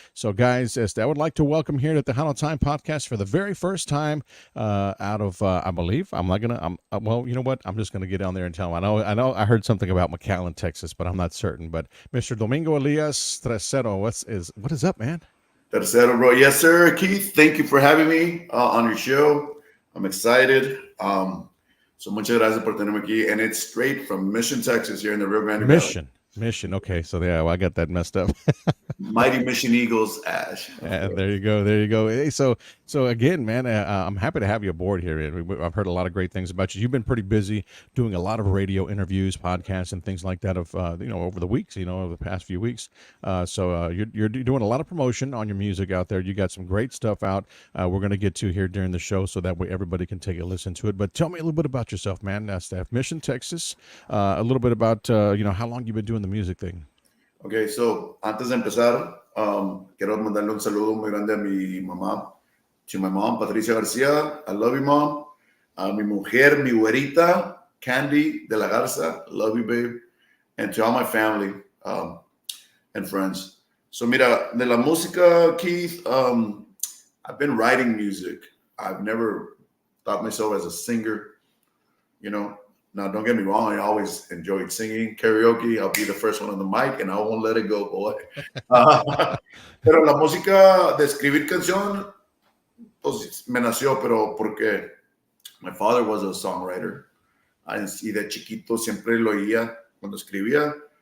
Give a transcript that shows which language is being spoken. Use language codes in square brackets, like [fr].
[en] So guys, I would like to welcome here to the Tejano Time Podcast for the very first time out of, I believe, well, you know what? I'm just going to get on there and tell him. I heard something about McAllen, Texas, but I'm not certain. But Mr. Domingo Elias 3zero, what is up, man? 3zero, bro. Yes, sir. Keith, thank you for having me on your show. I'm excited. [es] So muchas gracias por tenerme aquí. [en] And it's straight from Mission, Texas, here in the Rio Grande Valley. Mission. Okay, so yeah, well, I got that messed up. Mighty Mission Eagles, Ash. Yeah, there you go. Hey, so again, man, I'm happy to have you aboard here. I've heard a lot of great things about you. You've been pretty busy doing a lot of radio interviews, podcasts, and things like that over the weeks, over the past few weeks. So you're doing a lot of promotion on your music out there. You got some great stuff out. We're going to get to here during the show, so that way everybody can take a listen to it. But tell me a little bit about yourself, man. Steph, Mission, Texas. A little bit about how long you've been doing the music thing. Okay, so [es] antes de empezar, quiero mandarle un saludo muy grande a mi mamá. [en] To my mom, Patricia Garcia. I love you, mom. [es] A mi mujer, mi güerita, [en] Candy de la Garza. Love you, babe. And to all my family and friends. So [es] mira, de la música, [en] Keith, I've been writing music. I've never thought myself as a singer, Now, don't get me wrong. I always enjoyed singing karaoke. I'll be the first one on the mic, and I won't let it go, boy. [es] Pero la música de escribir canción, pues me nació, pero porque [en] my father was a songwriter. [es] Y de chiquito siempre lo oía cuando escribía.